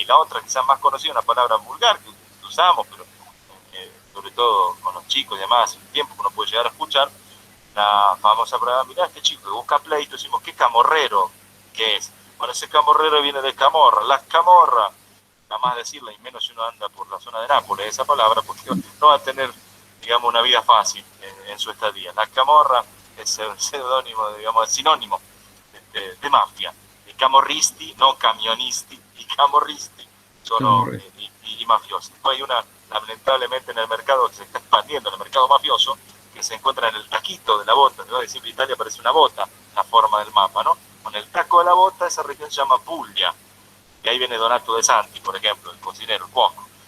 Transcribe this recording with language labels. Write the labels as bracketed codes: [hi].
[es] Y la otra, quizás más conocida, una palabra vulgar que usamos, pero sobre todo con los chicos y demás, hace un tiempo que uno puede llegar a escuchar, la famosa palabra, mirá este chico que busca pleito, decimos, ¿qué camorrero que es? Bueno, ese camorrero viene de camorra, la camorra, nada más decirla, y menos si uno anda por la zona de Nápoles, esa palabra, porque no va a tener, digamos, una vida fácil en su estadía. La camorra es el seudónimo, digamos, el sinónimo de mafia. [it] I camorristi, no camionisti, i camorristi sono i mafiosi. [es] Poi hay una, lamentablemente, en el mercado que se está expandiendo, en el mercado mafioso, que se encuentra en el taquito de la bota, ¿no? Siempre Italia parece una bota, la forma del mapa, ¿no? Con el taco de la bota, esa región se llama Puglia, y ahí viene Donato De Santi, por ejemplo, el cocinero, el cuoco.